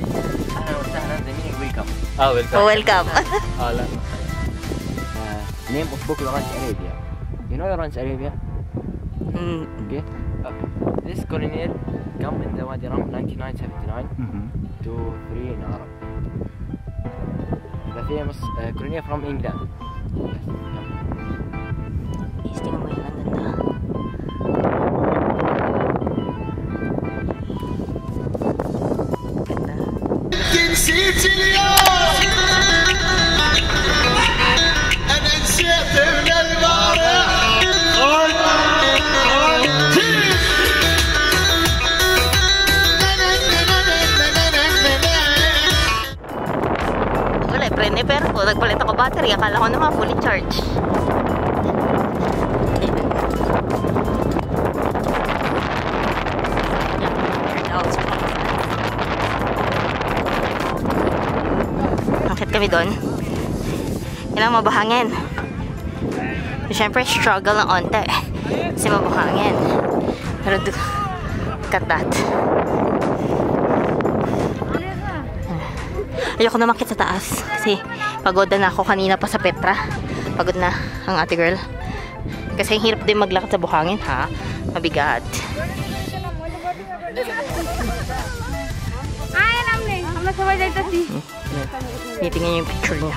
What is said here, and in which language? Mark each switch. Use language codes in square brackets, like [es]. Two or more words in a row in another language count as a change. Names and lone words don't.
[ar] أهلا وسهلا. زميلي welcome. [en] Welcome. Alan. Name of book Lawrence Arabia. You know Lawrence Arabia? Okay. This colonial come in the Wadi Rum 1979 to free in Arab. The famous colonial from England. Please, [tl] tingnan mo yun. Ang ganda. [ar] نسيت اليوم انا نسيت من البارح [tl] Wala, prende pero ko. Nagpalit ako battery. Akala ko naman [en] fully charged. [tl] Akit kami doon. Kailangan mabahangin. Siyempre, struggle ng onte. Kasi mabahangin. Pero [en] look at that. [tl] Ayoko na makita sa taas. Kasi pagod na ako kanina pa sa Petra. Pagod na ang ate girl. Kasi hirap din maglakad sa buhangin, ha? Mabigat. Tingnan niyo yung picture niya.